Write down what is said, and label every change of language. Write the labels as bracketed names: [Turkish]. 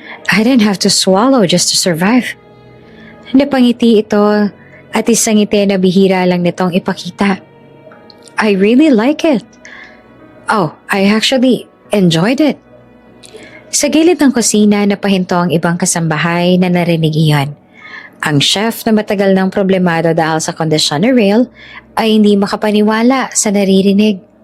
[English] I didn't have to swallow just to survive. [Filipino] Napangiti ito at isang ngiti na bihira lang nitong ipakita. [English] I really like it. Oh, I actually enjoyed it. [Filipino] Sa gilid ng kusina napahinto ang ibang kasambahay na narinig iyon. Ang chef na matagal ng problemado dahil sa kondisyon ni Rael ay hindi makapaniwala sa naririnig.